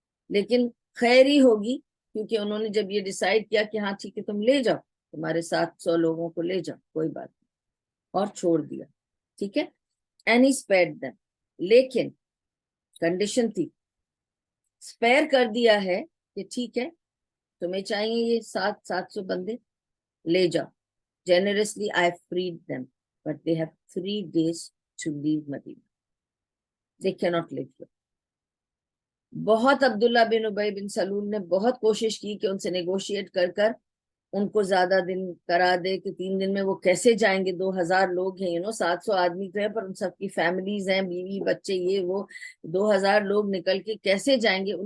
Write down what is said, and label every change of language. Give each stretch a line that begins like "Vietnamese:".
Urdu: لیکن خیر ہی ہوگی, کیونکہ انہوں نے جب یہ ڈیسائیڈ کیا کہ ہاں ٹھیک ہے تم لے جاؤ, تمہارے 700 لوگوں کو لے جاؤ, کوئی بات نہیں, اور چھوڑ دیا. ٹھیک ہے,
English: And he spared them.
Urdu: لیکن کنڈیشن تھی, اسپیئر کر دیا ہے کہ ٹھیک ہے تمہیں چاہیے یہ 700 بندے, لے جاؤ.
English: Generously I freed them, but they have 3 days to leave Medina. They cannot live here.
Urdu: بہت عبداللہ بن ابی بن سلول نے بہت کوشش کی کہ ان سے نیگوشیٹ کر کر ان کو زیادہ دن کرا دے, کہ 3 دن میں وہ کیسے جائیں گے, 2000 لوگ ہیں, 700 آدمی تو ہے, پر ان سب کی فیملیز ہیں, بیوی بچے, یہ وہ, 2000 لوگ نکل کے کیسے جائیں گے.